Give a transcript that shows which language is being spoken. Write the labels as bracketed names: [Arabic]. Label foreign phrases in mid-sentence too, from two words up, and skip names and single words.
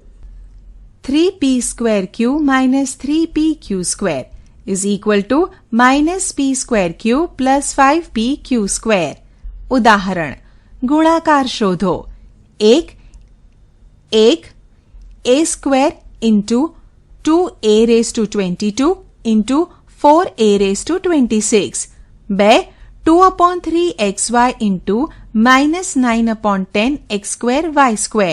[English] 3p square q minus 3pq square is equal to minus p square q plus 5pq square. [Gujarati] ઉદાહરણ ગુણાકાર શોધો [English] 1 a square into 2a raised to 22 into 4a raised to 26. 2 2 upon 3xy into minus 9 upon 10 x square y square.